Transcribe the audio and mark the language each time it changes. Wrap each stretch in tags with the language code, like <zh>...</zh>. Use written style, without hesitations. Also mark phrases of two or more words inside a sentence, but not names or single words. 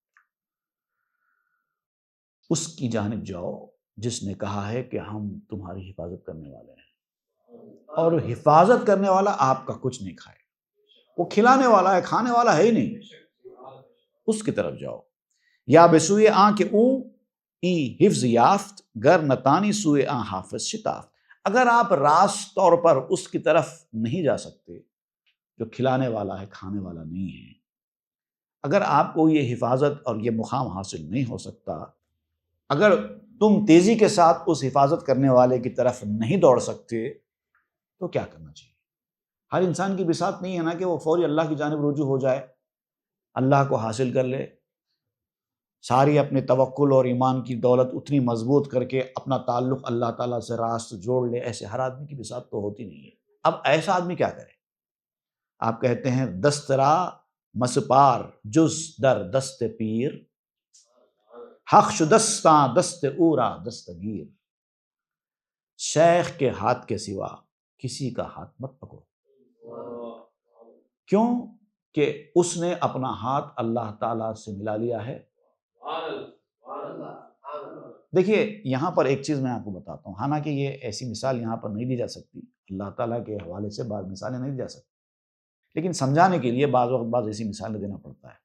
<ur>اس کی جانب جاؤ جس نے کہا ہے کہ ہم تمہاری حفاظت کرنے والے ہیں، اور حفاظت کرنے والا آپ کا کچھ نہیں کھائے، وہ کھلانے والا ہے، کھانے والا ہے ہی نہیں، اس کی طرف جاؤ۔</ur> <fa>یا بسوئے آن کے اون ای حفظ یافت گر نتانی سوئے آن حافظ شتافت۔</fa> <ur>اگر آپ راست طور پر اس کی طرف نہیں جا سکتے جو کھلانے والا ہے، کھانے والا نہیں ہے، اگر آپ کو یہ حفاظت اور یہ مقام حاصل نہیں ہو سکتا، اگر تم تیزی کے ساتھ اس حفاظت کرنے والے کی طرف نہیں دوڑ سکتے، تو کیا کرنا چاہیے؟ ہر انسان کی بساط نہیں ہے نا کہ وہ فوری اللہ کی جانب رجوع ہو جائے، اللہ کو حاصل کر لے، ساری اپنے توکل اور ایمان کی دولت اتنی مضبوط کر کے اپنا تعلق اللہ تعالیٰ سے راست جوڑ لے۔ ایسے ہر آدمی کی بساط تو ہوتی نہیں ہے۔ اب ایسا آدمی کیا کرے؟ آپ کہتے ہیں</ur> <fa>دسترا مسپار جز در دست پیر، حق شدستاں دست اورا دستگیر۔</fa> <ur>شیخ کے ہاتھ کے سوا کسی کا ہاتھ مت پکڑو، کیوں کہ اس نے اپنا ہاتھ اللہ تعالیٰ سے ملا لیا ہے۔ دیکھیے یہاں پر ایک چیز میں آپ کو بتاتا ہوں، حالانکہ یہ ایسی مثال یہاں پر نہیں دی جا سکتی، اللہ تعالیٰ کے حوالے سے بعض مثالیں نہیں دی جا سکتی، لیکن سمجھانے کے لیے بعض وقت بعض ایسی مثالیں دینا پڑتا ہے۔</ur>